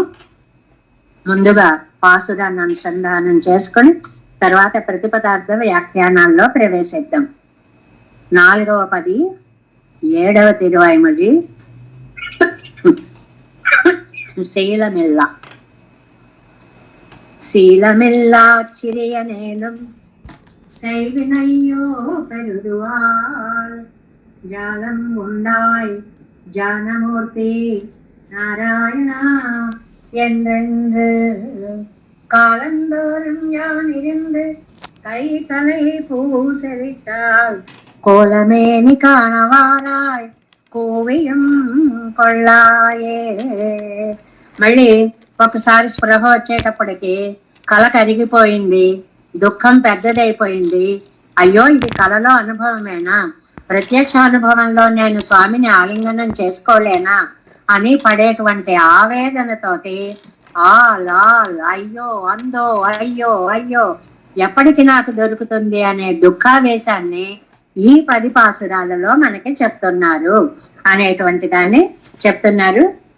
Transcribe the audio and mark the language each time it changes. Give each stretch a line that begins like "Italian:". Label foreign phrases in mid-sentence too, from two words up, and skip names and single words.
Telugu: ముందుగా పాసురాన్ని అనుసంధానం చేసుకొని తర్వాత ప్రతిపదార్థ వ్యాఖ్యానాల్లో ప్రవేశిద్దాం. 4వ పది 7వ తిరువాయిమడి శీలమిల్ల.
Tamil: சீலமில்லாச்சிறியனேலும் செய்வினையோ பெருதுவாள் ஜாலம் உண்டாய் ஜானமூர்த்தி நாராயணா என்றென்று காலந்தோறும் யான் இருந்து கை தலை பூசலிட்டால் கோலமேனி காணவாராய் கோவியும் கொள்ளாயே.
Telugu: మళ్ళీ ఒకసారి స్పృహ వచ్చేటప్పటికి కళ కరిగిపోయింది, దుఃఖం పెద్దదైపోయింది. అయ్యో ఇది కళలో అనుభవమేనా, ప్రత్యక్ష అనుభవంలో నేను స్వామిని ఆలింగనం చేసుకోలేనా అని పడేటువంటి ఆవేదనతోటి ఆ లాల్ అయ్యో అందో అయ్యో అయ్యో ఎప్పటికి నాకు దొరుకుతుంది అనే దుఃఖావేశాన్ని ఈ 10 పాసురాలలో మనకి చెప్తున్నారు అనేటువంటి దాన్ని చెప్తున్నారు.